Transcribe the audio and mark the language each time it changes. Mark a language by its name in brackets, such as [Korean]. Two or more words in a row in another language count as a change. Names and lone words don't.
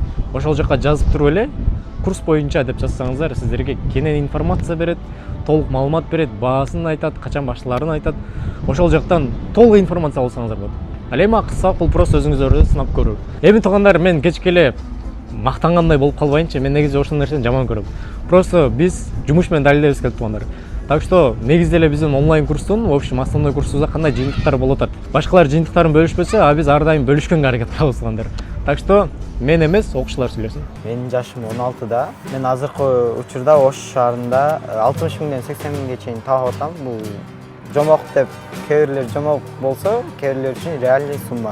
[Kyrgyz] Ошол жака жазып туруп эле курс боюнча деп жазсаңыздар, сиздерге кенен информация берет, толук маалымат берет, баасын айтат, качан башталарын айтат. Ошол жактан толук информация алсаңыздар болот. Ал эми акысы бул просто өзүңүздөрдү сынап көрүү. Эми туугандар, мен кечке эле мактангандай болуп калбайынчы, мен негизи ошол нерсени жаман көрөм. Просто биз жумуш менен далилдебиз келип туугандар. [Russian] Так что [Kyrgyz] негизде эле биздин онлайн курстун, [Russian] в общем, [Kyrgyz] основной курсубузда кандай жыйынтыктар болуп атат. Башкалар жыйынтыктарын бөлүшпөсө, а биз ар дайым бөлүшкөнгө аракет кылабыз туугандар. [Russian] Так что [Kyrgyz] мен эмес, окуучулар сүйлөсүн. Менин жашым 16да. Мен азыркы учурда Ош шаарында 60 миңден 80 миңге чейин таап атам. Бул жомок деп кээ бирлер жомок болсо, кээ бирлер үчүн [Russian] реальный сумма.